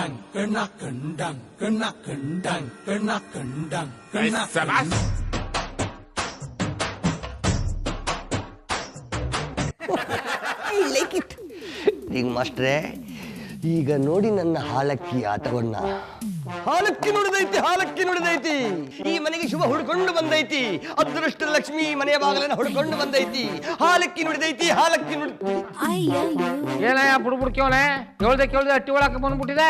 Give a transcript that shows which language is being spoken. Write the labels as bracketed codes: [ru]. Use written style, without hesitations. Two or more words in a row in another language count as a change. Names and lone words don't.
[id] kena kendang, kena kendang, kena kendang, kena kendang. [en] I like it. [kn] ಈಗ ಮಾಸ್ಟ್ರೆ, ಈಗ ನೋಡಿ ನನ್ನ ಹಾಲಕ್ಕಿ ಆಟವನ್ನ. ಹಾಲಕ್ಕಿ ನುಡಿದೈತಿ, ಹಾಲಕ್ಕಿ ನುಡಿದೈತಿ. ಈ ಮನೆಗೆ ಶುಭ ಹುಡ್ಕೊಂಡು ಬಂದೈತಿ. ಅದೃಷ್ಟ ಲಕ್ಷ್ಮಿ ಮನೆಯ ಬಾಗಿಲನ್ನ ಹುಡ್ಕೊಂಡು ಬಂದೈತಿ. ಹಾಲಕ್ಕಿ ನುಡಿದೈತಿ, ಹಾಲಕ್ಕಿ ನುಡಿದೈತಿ. ಏನಯ್ಯ ಬುಡ್ಬುಡ್ಕೇವನೆ ಕೇಳ್ದೆ ಅಟ್ಟಿ ಒಳಕ್ಕೆ ಬಂದ್ಬಿಟ್ಟಿದೆ.